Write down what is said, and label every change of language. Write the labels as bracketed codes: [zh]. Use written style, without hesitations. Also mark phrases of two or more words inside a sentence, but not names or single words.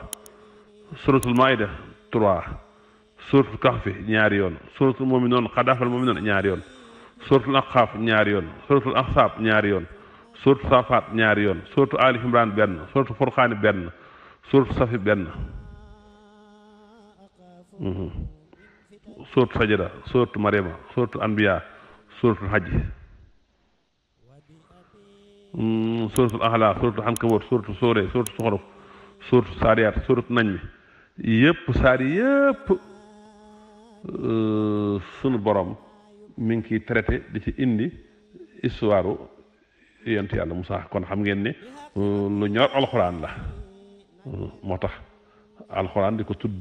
[wo] suratul Maida 3. suratul Kahfi ñaari yoon. suratul Mu'minuun [ar] قد أفلح المؤمنون [wo] ñaari yoon. suratul Ahqaaf ñaari yoon. suratul Ahzaab ñaari yoon. suratul Saafaat ñaari yoon. suratul Ali Imraan benn. suratul Furqaan benn. suratul Safi benn. suratul Sajda suratul Maryama suratul Anbiya suratul Hajj suratul Ahla suratul Ankabut suratul Soore suratul Zuxruf suratul Saariyaat suratul Najm yëpp saar yëpp sunu borom mi ngi ciy traité di ci indi histoire yonent yàlla Musaa kon xam ngeen ne lu ñor alxuraan la moo tax alxuraan di ko